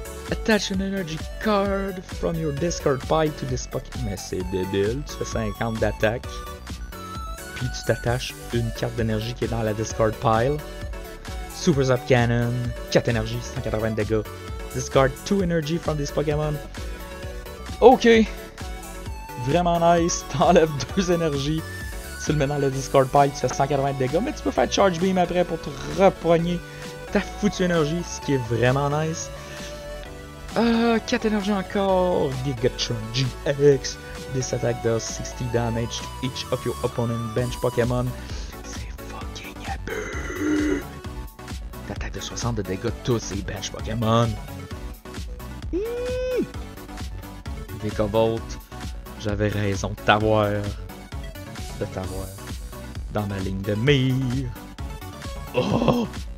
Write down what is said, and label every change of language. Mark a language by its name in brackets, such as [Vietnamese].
[English] Attach an energy card from your discard pile to this Pokémon. [French] Mais c'est débile. Tu fais 50 d'attaque. Puis tu t'attaches une carte d'énergie qui est dans la discard pile. [English] Super Zap Cannon. [French] 4 énergie, 180 dégâts. [English] Discard 2 energy from this Pokémon. Ok. [French] Vraiment nice. T'enlèves 2 énergies. Tu le mets dans la discard pile, tu fais 180 dégâts. Mais tu peux faire Charge Beam après pour te reprogner ta foutue énergie. Ce qui est vraiment nice. 4 énergies encore. Gigatron GX. [English] This attack does 60 damage to each of your opponent bench Pokémon. [French] C'est fucking abus. T'attaques de 60 de dégâts tous ces bench Pokémon. Vikavolt, j'avais raison de t'avoir. Dans ma ligne de mire. Oh!